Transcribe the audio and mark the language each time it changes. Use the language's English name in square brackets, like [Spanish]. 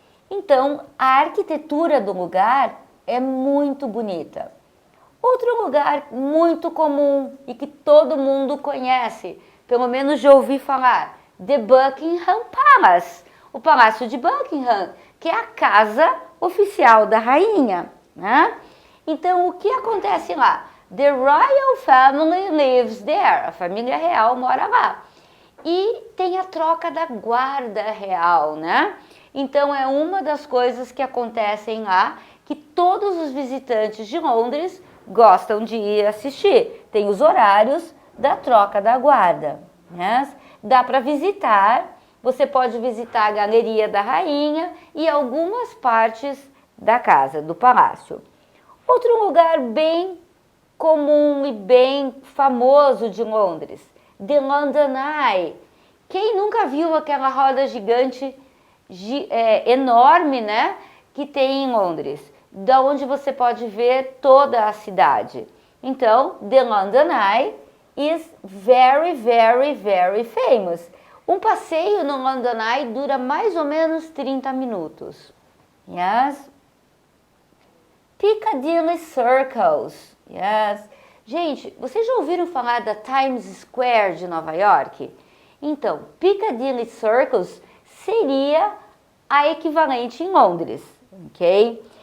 [Portuguese] Então, a arquitetura do lugar é muito bonita. Outro lugar muito comum e que todo mundo conhece, pelo menos já ouvi falar, The Buckingham Palace, o Palácio de Buckingham, que é a casa oficial da rainha, né? Então, o que acontece lá? [English] The royal family lives there. [Portuguese] A família real mora lá. E tem a troca da guarda real, né? Então, é uma das coisas que acontecem lá, que todos os visitantes de Londres gostam de ir assistir. Tem os horários da troca da guarda, né? Dá para visitar, você pode visitar a Galeria da Rainha e algumas partes da casa, do palácio. Outro lugar bem comum e bem famoso de Londres, The London Eye. Quem nunca viu aquela roda gigante, enorme, né, que tem em Londres, da onde você pode ver toda a cidade? [English] Então, The London Eye is very, very, very famous. [Portuguese] Um passeio no London Eye dura mais ou menos 30 minutos. Yes? Piccadilly Circus. Yes. Gente, vocês já ouviram falar da Times Square de Nova York? Então, Piccadilly Circus seria a equivalente em Londres, ok?